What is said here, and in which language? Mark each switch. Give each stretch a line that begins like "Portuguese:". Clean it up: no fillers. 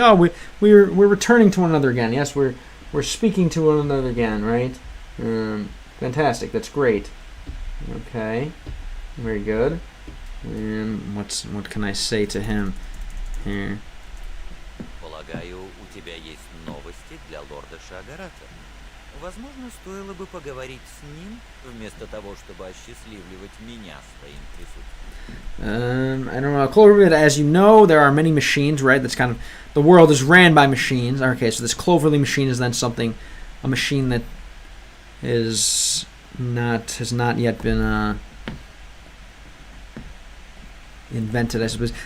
English: Oh, we're returning to one another again. Yes, we're speaking to one another again, right? Fantastic. That's great. Okay. Very good. What can I say to him here?
Russian: Полагаю, у тебя есть новости для лорда Шагарата. Возможно, стоило бы поговорить с ним, вместо того, чтобы осчастливливать меня своим присутствием.
English: I don't know. Cloverly, as you know, there are many machines, right? That's kind of, the world is ran by machines. Okay, so this Cloverly machine is then a machine that has not yet been invented, I suppose.